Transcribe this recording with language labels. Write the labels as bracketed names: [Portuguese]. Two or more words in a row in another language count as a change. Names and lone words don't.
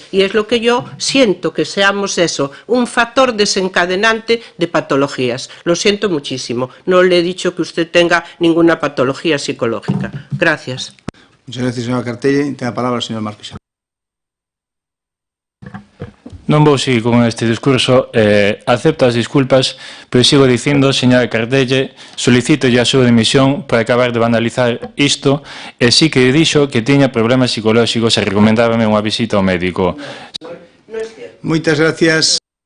[Spanish] Y es lo que yo siento, que seamos eso, un factor desencadenante de patologías. Lo siento muchísimo. No le he dicho que usted tenga ninguna patología psicológica. Gracias. Muchas gracias, señora Cartelle. Tiene la palabra el señor Marqués. [Galician] Non vou seguir con este discurso, acepto as disculpas, pero sigo dicindo, señora Cartelle, solicito a súa dimisión para acabar de banalizar isto, e sí que dixo que tiña problemas psicolóxicos e recomendábame unha visita ao médico. Moitas gracias.